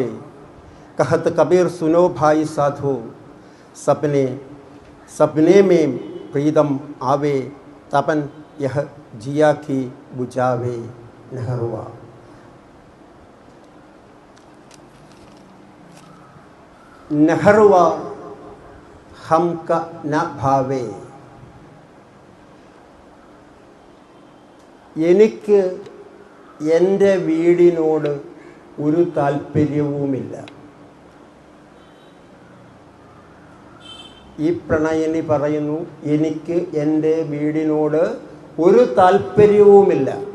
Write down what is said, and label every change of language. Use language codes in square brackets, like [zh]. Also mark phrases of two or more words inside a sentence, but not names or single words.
[hi] कहत कबीर सुनो भाई साधो, सपने सपने में प्रीतम आवे। तपन यह जिया की बुझावे। नहरवा। नहरवा हमका न भावे। [ml] എനിക്ക് എൻ്റെ വീടിനോട് ഒരു താല്പര്യവുമില്ല. ഈ പ്രണയിനി പറയുന്നു, എനിക്ക് എൻ്റെ വീടിനോട് ഒരു താല്പര്യവുമില്ല.